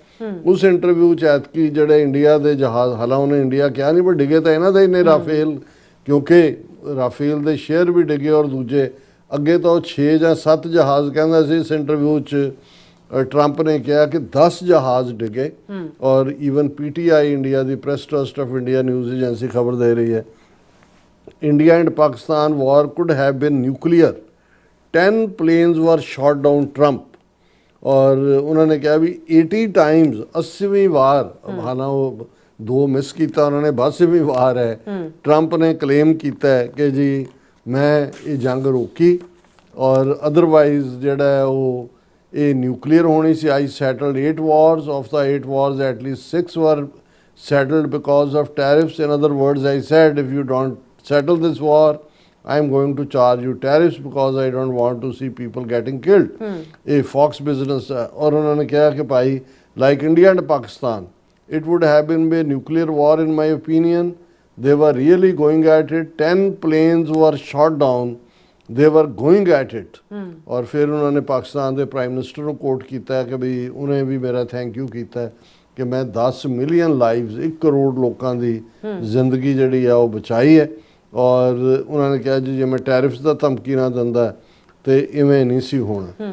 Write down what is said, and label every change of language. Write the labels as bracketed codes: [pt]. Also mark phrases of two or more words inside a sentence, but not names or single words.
[pa] ਉਸ ਇੰਟਰਵਿਊ 'ਚ ਐਤਕੀ ਜਿਹੜੇ ਇੰਡੀਆ ਦੇ ਜਹਾਜ਼, ਹਾਲਾਂ ਉਹਨੇ ਇੰਡੀਆ ਕਿਹਾ ਨਹੀਂ ਪਰ ਡਿੱਗੇ ਤਾਂ ਇਹਨਾਂ ਦੇ ਇੰਨੇ ਰਾਫੇਲ, ਕਿਉਂਕਿ ਰਾਫੇਲ ਦੇ ਸ਼ੇਅਰ ਵੀ ਡਿੱਗੇ ਔਰ ਦੂਜੇ ਅੱਗੇ ਤਾਂ ਉਹ 6 ਜਾਂ 7 ਜਹਾਜ਼ ਕਹਿੰਦਾ ਸੀ। ਇਸ ਇੰਟਰਵਿਊ 'ਚ ਟਰੰਪ ਨੇ ਕਿਹਾ ਕਿ 10 ਜਹਾਜ਼ ਡਿੱਗੇ। ਔਰ ਈਵਨ PTI ਇੰਡੀਆ ਦੀ ਪ੍ਰੈਸ ਟਰਸਟ ਆਫ ਇੰਡੀਆ [en] news agency [pa] ਖਬਰ ਦੇ ਰਹੀ ਹੈ [en] India and Pakistan war could have been nuclear, 10 planes were shot down Trump। [pa] ਔਰ ਉਹਨਾਂ ਨੇ ਕਿਹਾ ਵੀ 80 times 80ਵੀਂ ਵਾਰ, ਹਾਲਾਂ ਉਹ 2 ਮਿਸ ਕੀਤਾ ਉਹਨਾਂ ਨੇ, 82ਵੀਂ ਵਾਰ ਹੈ ਟਰੰਪ ਨੇ ਕਲੇਮ ਕੀਤਾ ਹੈ ਕਿ ਜੀ ਮੈਂ ਇਹ ਜੰਗ ਰੋਕੀ ਔਰ ਅਦਰਵਾਈਜ਼ ਜਿਹੜਾ ਹੈ ਉਹ ਇਹ ਨਿਊਕਲੀਅਰ ਹੋਣੀ ਸੀ। [en] I settled 8 wars, of the 8 wars at least 6 were settled because of tariffs। In other words, I said if you don't settle this war, I'm going to charge you tariffs because I don't want to see people getting killed। [pa] ਇਹ Fox Business ਹੈ। ਔਰ ਉਹਨਾਂ ਨੇ ਕਿਹਾ ਕਿ ਭਾਈ [en] like India and Pakistan, it would have been a nuclear war in my opinion। They were really going at it। 10 planes were shot down। They were going at it। [pa] ਔਰ ਫਿਰ ਉਹਨਾਂ ਨੇ ਪਾਕਿਸਤਾਨ ਦੇ [en] prime minister [pa] ਨੂੰ ਕੋਟ ਕੀਤਾ ਕਿ ਵੀ ਉਹਨੇ ਵੀ ਮੇਰਾ [en] thank you [pa] ਕੀਤਾ ਕਿ ਮੈਂ 10 [en] million lives, [pa] 1 ਕਰੋੜ ਲੋਕਾਂ ਦੀ ਜ਼ਿੰਦਗੀ ਜਿਹੜੀ ਆ ਉਹ ਬਚਾਈ ਹੈ। ਔਰ ਉਹਨਾਂ ਨੇ ਕਿਹਾ ਜੀ ਜੇ ਮੈਂ ਟੈਰਿਫਸ ਦਾ ਧਮਕੀ ਨਾ ਦਿੰਦਾ ਤੇ ਇਵੇਂ ਨਹੀਂ ਸੀ ਹੋਣਾ।